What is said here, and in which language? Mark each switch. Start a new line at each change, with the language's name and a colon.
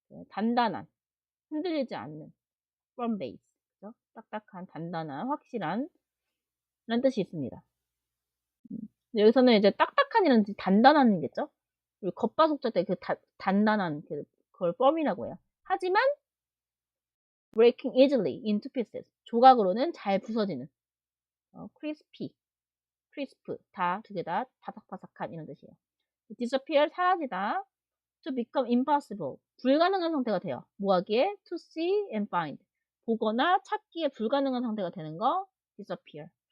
Korean: 단단한, 흔들리지 않는
English: firm base.
Korean: 그죠? 딱딱한, 단단한, 확실한 라는 뜻이 있습니다. 여기서는 이제 딱딱한이라는 뜻이 단단한이겠죠? 그리고 겉바속자 때 그 단단한 그걸 firm이라고 해요.
English: 하지만 breaking easily into pieces.
Korean: 조각으로는 잘 부서지는. crispy, crisp 다 두 개 다 바삭바삭한 이런 뜻이에요. disappear 사라지다.
English: to become impossible
Korean: 불가능한 상태가 돼요. 뭐 하기에?
English: to see and find
Korean: 보거나 찾기에 불가능한 상태가 되는 거 disappear.